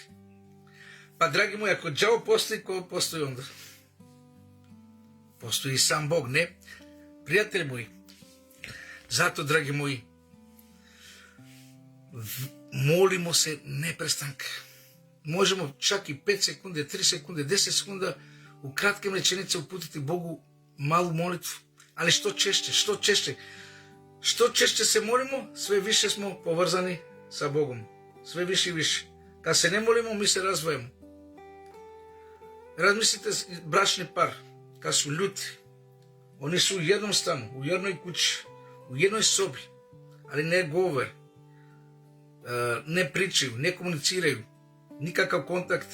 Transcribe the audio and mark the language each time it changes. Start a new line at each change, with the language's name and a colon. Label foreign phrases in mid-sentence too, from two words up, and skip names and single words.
Serbian: Pa, dragi moji, ako đavo postoji, ko postoji onda? Postoji i sam Bog, ne? Prijatelji moji, zato, dragi moji, molimo se neprestanka. можемо чак и 5 секунди, 3 секунди, 10 секунда у кратки реченица упутити Богу малу молитву. Ali što češće se molimo, sve više smo povezani sa Bogom. Sve više i više. Kad se ne molimo, mi se razdvajamo. Razmislite, bračni par, kad su ljuti, oni su u jednom stanu, u jednoj kući, u jednoj sobi, ali ne govore, ne pričaju, ne komuniciraju, nikakav kontakt.